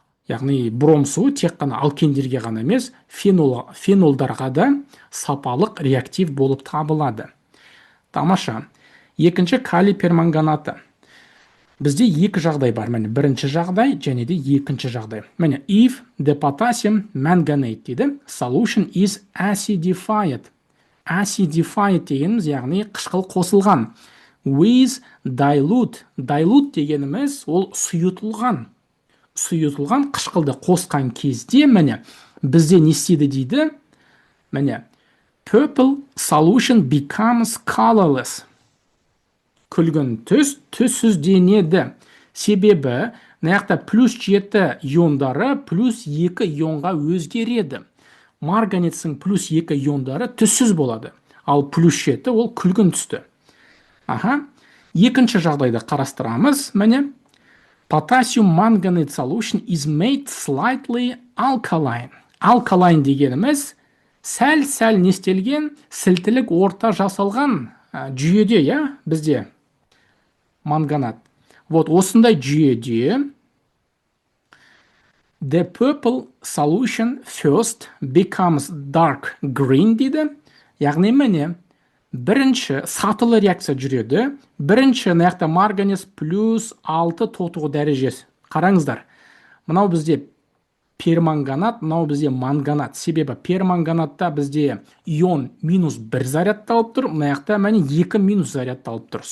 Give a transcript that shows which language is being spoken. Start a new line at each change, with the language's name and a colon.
Kazakh: Яғни бром суы тек қана алкендерге ғана емес, фенолдарға да сапалық реактив болып табылады. Тамаша. Екінші калий перманганаты. Бізде екі жағдай бар. Міне, бірінші жағдай және де екінші жағдай. Міне,
English: if the potassium manganate
Kazakh: дейді,
English: solution is acidified.
Kazakh: Acidified дегеніміз, яғни қышқыл қосылған.
English: With dilute.
Kazakh: Dilute дегеніміз ол сұйытылған. Сұйытылған қышқылды қосқан кезде, міне, бізде не істейді дейді? Міне,
English: purple solution becomes colorless.
Kazakh: Күлгін түс түссізденеді. Себебі, мынаяқта плюс 7 иондары плюс 2 ионға өзгереді. Марганецтің плюс 2 иондары түссіз болады. Ал плюс 7 ол күлгін түсті. Екінші жағдайды қарастырамыз. Міне,
English: potassium manganate solution is made slightly alkaline.
Kazakh: Alkaline дегеніміз сәл нестелген сілтілік орта жасалған жүйеде, бізде манганат. Осындай жүйеде
English: the purple solution first becomes dark green
Kazakh: дейді. Яғни міне, бірінші сатылы реакция жүреді. Бірінші наяқта марганец плюс 6 тотығу дәрежесі. Қараңыздар, мынау бізде перманганат, мынау бізде манганат. Себебі перманганатта бізде ион минус 1 зарядталып тұр, мынаяқта мәне 2 минус зарядталып тұр.